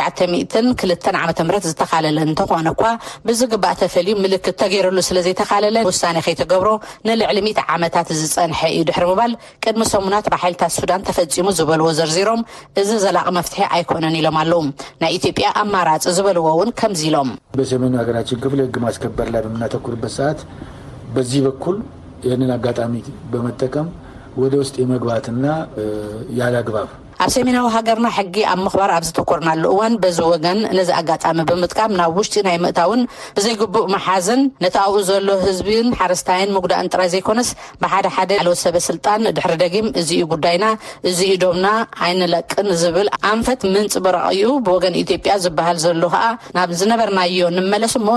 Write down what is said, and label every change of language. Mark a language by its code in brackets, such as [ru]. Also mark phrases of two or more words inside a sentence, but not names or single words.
[ti] 1902 ዓመተ ምህረት ዝተኻለለ እንተኾነ እኳ ብዝግባእ ተፈልዩ ምልክት ተገይሩሉ ስለዘይተኻለለ ውሳኔ ከይተገብሮ ንልዕሊ 100 ዓመታት ዝጸንሐ እዩ ድሕሪ ምባል ቅድሚ ሰሙናት ብሓይልታት ሱዳን ተፈጺሙ ዝበልዎ ዘርዚሮም እዚ ዘላቂ መፍትሒ ኣይኮነን ኢሎም ኣለዉ። ናይ ኢትዮጵያ ኣማራጭ ዝበልዎ እውን ከምዚ ኢሎም [am] በሰሜኑ ሀገራችን ክፍል ህግ ማስከበር ላይ በምናተኩርበት ሰዓት በዚህ በኩል ይህንን አጋጣሚ በመጠቀም ወደ ውስጥ የመግባትና ያለ አግባብ [ti] ኣብ ሰሜናዊ ሃገርና ሕጊ ኣብ ምኽባር ኣብ ዝተኮርናሉ እዋን በዚ ወገን ነዚ ኣጋጣሚ ብምጥቃም ናብ ውሽጢ ናይ ምእታውን ብዘይግቡእ መሓዝን ነቲ ኣብኡ ዘሎ ህዝብን ሓረስታይን ምግዳእን ጥራይ ዘይኮነስ ብሓደ ሓደ ያለው ሰበስልጣን ድሕሪ ደጊም እዚ እዩ ጉዳይና እዚ ኢዶምና ኣይንለቅን ዝብል ኣንፈት ምንጽብራቕ እዩ ብወገን ኢትዮጵያ ዝበሃል ዘሎ ከዓ ናብ ዝነበርናዮ ንመለስ እሞ